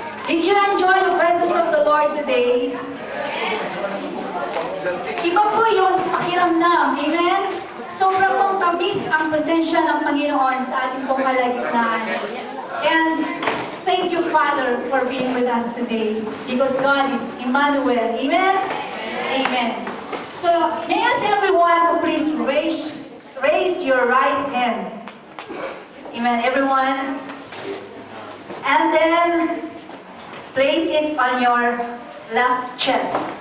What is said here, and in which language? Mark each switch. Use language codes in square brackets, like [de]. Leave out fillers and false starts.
[en] Did you enjoy the presence of the Lord today? [tl] Iba po yung pakiramdam. Amen? Sobrang pong tamis ang presensya ng Panginoon sa ating pong kalagitnaan. [en] And thank you, Father, for being with us today. Because God is Emmanuel. Amen? Amen. So, may I ask everyone to please raise your right hand. Amen, everyone. And then, place it on your left chest.